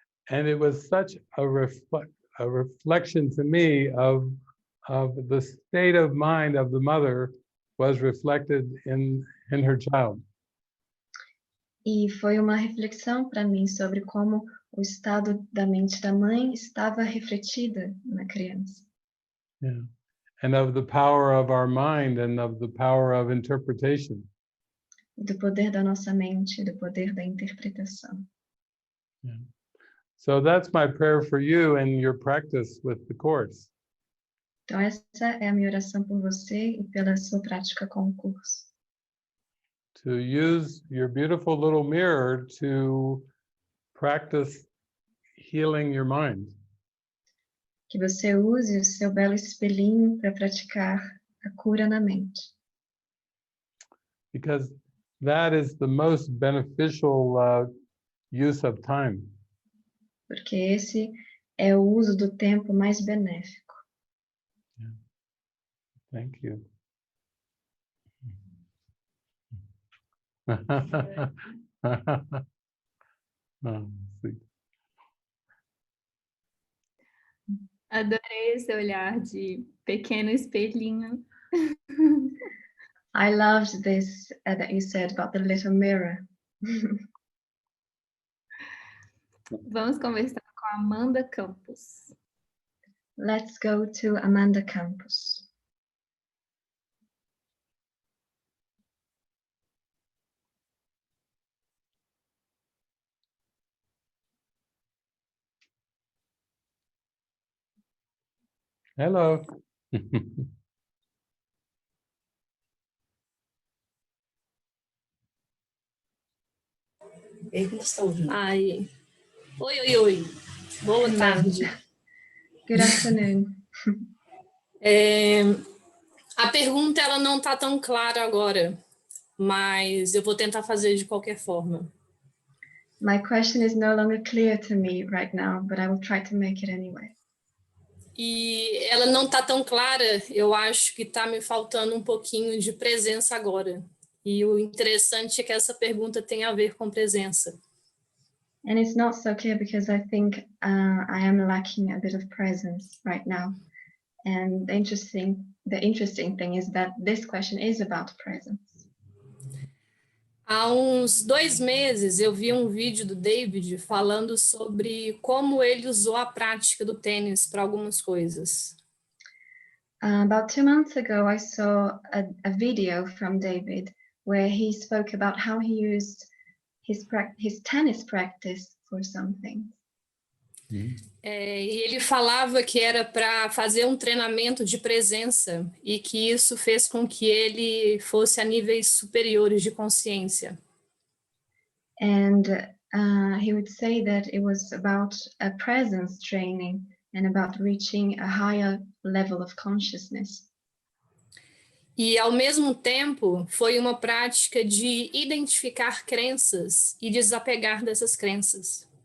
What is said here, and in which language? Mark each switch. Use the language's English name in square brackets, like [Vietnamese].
[English] And it was such a reflection to me of the state of mind of the mother was reflected in her child. [Portuguese] E foi uma reflexão para mim sobre como o estado da mente da mãe estava refletida na criança. [English] Yeah. And of the power of our mind and of the power of interpretation. [Portuguese] Do poder da nossa mente, do poder da interpretação. [English] Yeah. So that's my prayer for you and your practice with the course. [Portuguese] Então essa é a minha oração por você e pela sua prática com o curso. [English] To use your beautiful little mirror to practice healing your mind. [Portuguese] Que você use o seu belo espelhinho para praticar a cura na mente. [English] Because that is the most beneficial use of time. [Portuguese] Porque esse é o uso do tempo mais benéfico. [English] Yeah. Thank you. Oh, sweet. [Portuguese] Adorei esse olhar de pequeno espelhinho. [English] I loved this that you said about the little mirror. [Portuguese] Vamos conversar com a Amanda Campos. [English] Let's go to Amanda Campos. Hello. [Portuguese] Ai. Oi. Boa tarde. [English] Good afternoon. [Portuguese] A pergunta ela não está tão clara agora, mas eu vou tentar fazer de qualquer forma. [English] My question is no longer clear to me right now, but I will try to make it anyway. [Portuguese] E ela não está tão clara, eu acho que está me faltando um pouquinho de presença agora. E o interessante é que essa pergunta tem a ver com presença. [English] And it's not so clear because I think I am lacking a bit of presence right now. And the interesting thing is that this question is about presence. [Portuguese] Há uns 2 meses eu vi um vídeo do David falando sobre como ele usou a prática do tênis para algumas coisas. [English] About 2 months ago, I saw a video from David where he spoke about how he used his tennis practice for something. [Portuguese] E ele falava que era para fazer um treinamento de presença e que isso fez com que ele fosse a níveis superiores de consciência. [English] And he would say that it was about a presence training and about reaching a higher level of consciousness. [Portuguese] E, ao mesmo tempo, foi uma prática de identificar crenças e desapegar dessas crenças.